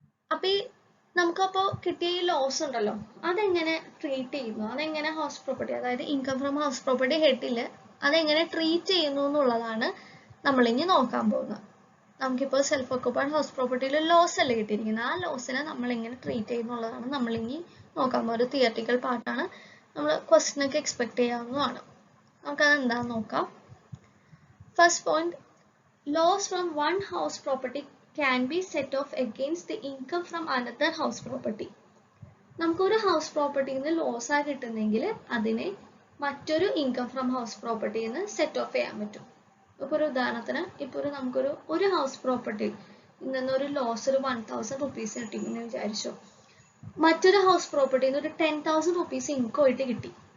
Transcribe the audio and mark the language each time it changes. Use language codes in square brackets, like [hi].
[ml] അപ്പൊ ഈ നമുക്കപ്പോൾ കിട്ടിയ ഈ ലോസ് ഉണ്ടല്ലോ, അതെങ്ങനെ ട്രീറ്റ് ചെയ്യുന്നു, അതെങ്ങനെ ഹൗസ് പ്രോപ്പർട്ടി, അതായത് ഇൻകം ഫ്രം ഹൗസ് പ്രോപ്പർട്ടി ഹെഡില് അതെങ്ങനെ ട്രീറ്റ് ചെയ്യുന്നു എന്നുള്ളതാണ് നമ്മളിനി നോക്കാൻ പോകുന്നത്. നമുക്കിപ്പോൾ സെൽഫ് ഓക്യുപ്പൈഡ് ഹൗസ് പ്രോപ്പർട്ടിയിൽ ലോസ് അല്ലേ കിട്ടിയിരിക്കുന്നത്, ആ ലോസിനെ നമ്മളിങ്ങനെ ട്രീറ്റ് ചെയ്യുന്നുള്ളതാണ് നമ്മളിനി നോക്കാൻ പോകുന്നത്. ഒരു തിയറിറ്റിക്കൽ പാർട്ടാണ്, നമ്മൾ ക്വസ്റ്റ്യനൊക്കെ എക്സ്പെക്ട് ചെയ്യാവുന്നതാണ്. നമുക്കത് എന്താണെന്ന് നോക്കാം. [en] First point, loss from one house property can be set off against the income from another house property. [ml] നമുക്കൊരു ഹൗസ് പ്രോപ്പർട്ടിയിൽ നിന്ന് ലോസ് ആയി കിട്ടുന്നെങ്കിൽ അതിനെ മറ്റൊരു ഇൻകം ഫ്രം ഹൗസ് പ്രോപ്പർട്ടിയിൽ നിന്ന് സെറ്റ് ഓഫ് ചെയ്യാൻ പറ്റും. ഇപ്പോൾ ഒരു ഉദാഹരണത്തിന്, ഇപ്പോൾ നമുക്കൊരു ഹൗസ് പ്രോപ്പർട്ടിയിൽ നിന്നൊരു ലോസ് ഒരു ₹1,000 കിട്ടിയെന്ന് വിചാരിച്ചു. മറ്റൊരു ഹൗസ് പ്രോപ്പർട്ടിയിൽ നിന്ന് ഒരു ₹10,000 ഇൻകം ആയിട്ട് കിട്ടി.